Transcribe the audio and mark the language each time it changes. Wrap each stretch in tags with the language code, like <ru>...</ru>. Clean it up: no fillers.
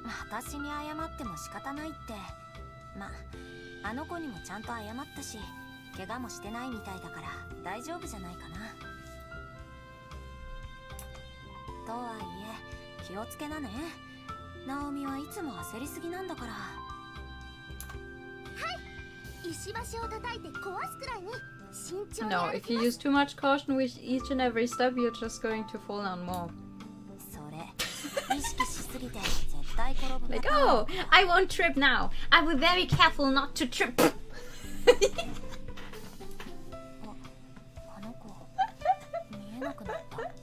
<ja>私に謝っても仕方ないって。ま、あの子にもちゃんと謝ったし、怪我もしてないみたいだから大丈夫じゃないかな。とはいえ、気をつけなね。ナオミはいつも焦りすぎなんだから。はい、石橋を叩いて壊すくらいに慎重に。</ja> <en>No, if you use too much caution with each and every step, you're just going to fall down more.</en> <ja>それ、意識しすぎて絶対転ぶ。</ja> <en>Like, oh, I won't trip now. I will be very careful not to trip.</en> <ja>あの子、見えなくなった。</ja>